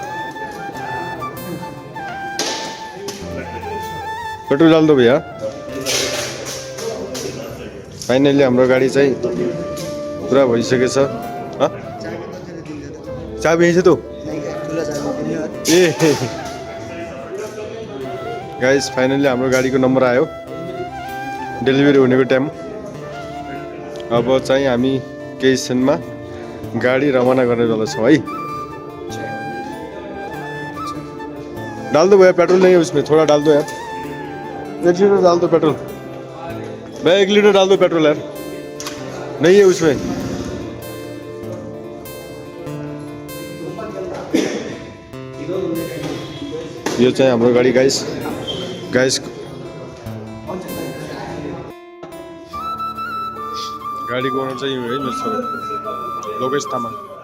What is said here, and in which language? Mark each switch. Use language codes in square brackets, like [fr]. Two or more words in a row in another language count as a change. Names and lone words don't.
[hi] पेट्रोल डाल दो भैया [ne] फाइनली हाम्रो गाडी चाहिँ पुरा भइसकेछ चाबी यही छ त ए गाइस फाइनली हाम्रो गाडीको नम्बर आयो डेलिभरी हुनेको टाइम अब चाहिँ हामी केही क्षणमा गाडी रवाना गर्नेवाला छौँ है [hi] डाल दो भैया पेट्रोल नहीं है उसमें थोड़ा डाल दो यार 1 लीटर डाल दो पेट्रोल भैया 1 लीटर डाल दो पेट्रोल यार नहीं है उसमें [ne] यो चाहिँ हाम्रो गाडी गाइस गाडीको ओनर चाहिँ यो है मेरो छोरो लोकेश तामाङ